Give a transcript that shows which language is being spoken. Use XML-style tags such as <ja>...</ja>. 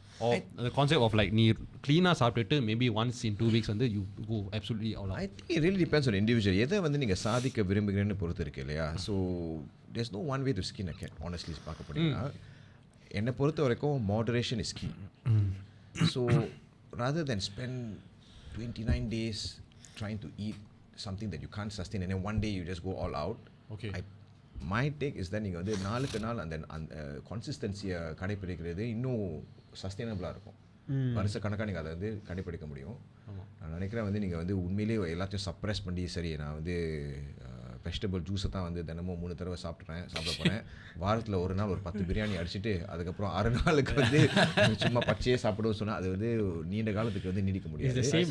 <en>Or the concept of like நீ clean-ஆ</en> <ta>சாப்பிட்டுட்டு</ta> <en>maybe once in 2 weeks வந்து you go absolutely all out. I think it really depends on individual.</en> <ta>எதை வந்து நீங்கள் சாதிக்க விரும்புகிறேன்னு பொறுத்து இருக்கு இல்லையா?</ta> <en>so there's no one way to skin a cat, honestly</en> <ta>பார்க்க போனீங்கன்னா. என்னை பொறுத்த வரைக்கும்</ta> <en>moderation is key. So rather than spend 29 days trying to eat something that you can't sustain and then one day you just go all out. Okay. My take is that</en> <ta>நீங்கள் வந்து நாளுக்கு நாள் அந்த கன்சிஸ்டன்சியை கடைப்பிடிக்கிறது இன்னும் சஸ்டைனபிளாக இருக்கும். வருஷக்கணக்காக நீங்கள் அதை வந்து கடைப்பிடிக்க முடியும். நான் நினைக்கிறேன் வந்து நீங்கள் வந்து உண்மையிலேயே எல்லாத்தையும் சப்ரெஸ் பண்ணி சரி நான் வந்து வெஜிடபிள் ஜூஸை தான் வந்து தினமும் 3 தடவை சாப்பிட போகிறேன். வாரத்தில் ஒரு நாள் ஒரு 10 பிரியாணி அடிச்சுட்டு அதுக்கப்புறம் 6 நாளுக்கு வந்து சும்மா பச்சையே சாப்பிடுவோம் சொன்னால் அது வந்து நீண்ட காலத்துக்கு வந்து நீடிக்க முடியாது.</ta>